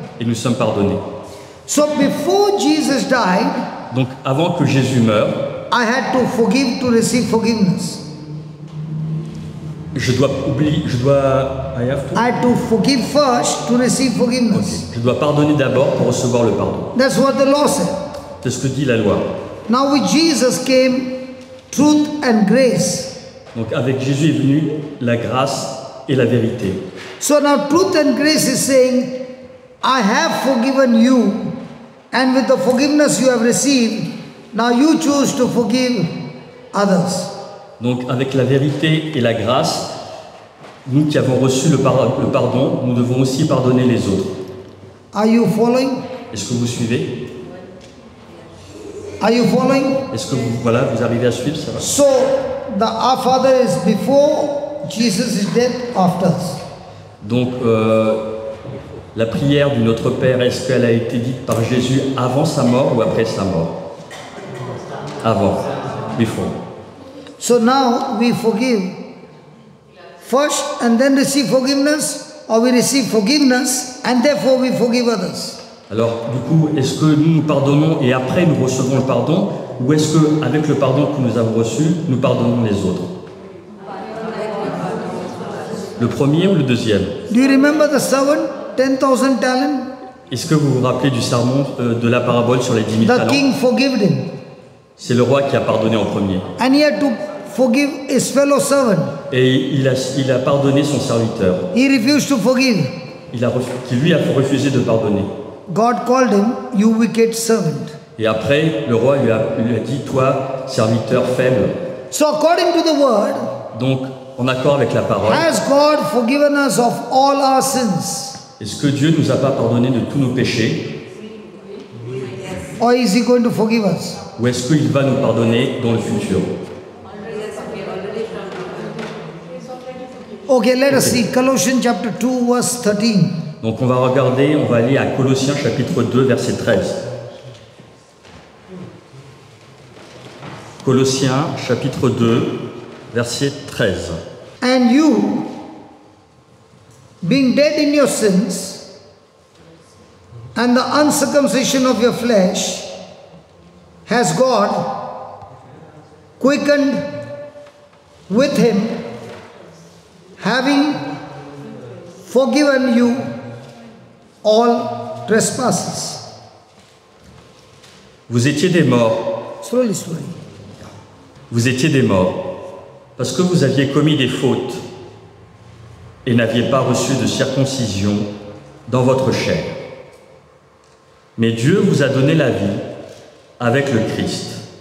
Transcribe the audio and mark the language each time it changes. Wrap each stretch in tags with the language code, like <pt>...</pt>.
<fr>et nous sommes pardonnés.</fr> <en>So before Jesus died,</en> <fr>Donc avant que Jésus meure,</fr> <en>I had to forgive to receive forgiveness. I have to? I had to forgive first to receive forgiveness.</en> <fr>Je dois pardonner d'abord pour recevoir le pardon.</fr> <en>That's what the law said.</en> <fr>C'est ce que dit la loi.</fr> <en>Now with Jesus came truth and grace.</en> <fr>Donc avec Jésus est venu la grâce et la vérité.</fr> <en>So now truth and grace is saying, I have forgiven you, and with the forgiveness you have received, now you choose to forgive others.</en> <fr>Donc avec la vérité et la grâce, nous qui avons reçu le pardon, nous devons aussi pardonner les autres.</fr> <en>Are you following?</en> <fr>Est-ce que vous suivez?</fr> <en>Are you following?</en> <fr>Est-ce que vous arrivez à suivre ça?</fr> <en>So our Father is before, Jesus is dead after us.</en> <fr>Donc la prière du Notre Père, est-ce qu'elle a été dite par Jésus avant sa mort ou après sa mort? Avant,</fr> <en>before. So now we forgive first and then receive forgiveness, or we receive forgiveness and therefore we forgive others?</en> <fr>Alors du coup, est-ce que nous pardonnons et après nous recevons le pardon, ou est-ce qu'avec le pardon que nous avons reçu, nous pardonnons les autres? Le premier ou le deuxième?</fr> <en>Do you remember the servant, 10,000 talents?</en> <fr>Est-ce que vous vous rappelez du sermon de la parabole sur les 10 000</fr> <en>The</en> <fr>talents?</fr> <en>king forgave him.</en> <fr>C'est le roi qui a pardonné en premier.</fr> <en>And he had to forgive his fellow servant.</en> <fr>Et il a pardonné son serviteur,</fr> <en>He refused to forgive.</en> <fr>qui lui a refusé de pardonner.</fr> <en>God called him, you wicked servant.</en> <fr>Et après, le roi lui a dit, toi, serviteur faible.</fr> <en>So according to the word,</en> <fr>Donc, en accord avec la parole,</fr> <en>has God forgiven us of all our sins?</en> <fr>est-ce que Dieu nous a pas pardonné de tous nos péchés,</fr> <en>Or is He going to forgive us?</en> <fr>ou est-ce qu'il va nous pardonner dans le futur?</fr> <en>Okay, let us see. Colossians chapter 2, verse 13.</en> <fr>Donc on va regarder, on va aller à Colossiens chapitre 2, verset 13. Colossiens chapitre 2, verset 13.</fr> <en>And you, being dead in your sins, and the uncircumcision of your flesh, has God quickened with Him, having forgiven you all trespasses.</en> <fr>Vous étiez des morts,</fr> <en>Slowly, slowly.</en> <fr>vous étiez des morts, parce que vous aviez commis des fautes et n'aviez pas reçu de circoncision dans votre chair. Mais Dieu vous a donné la vie avec le Christ.</fr>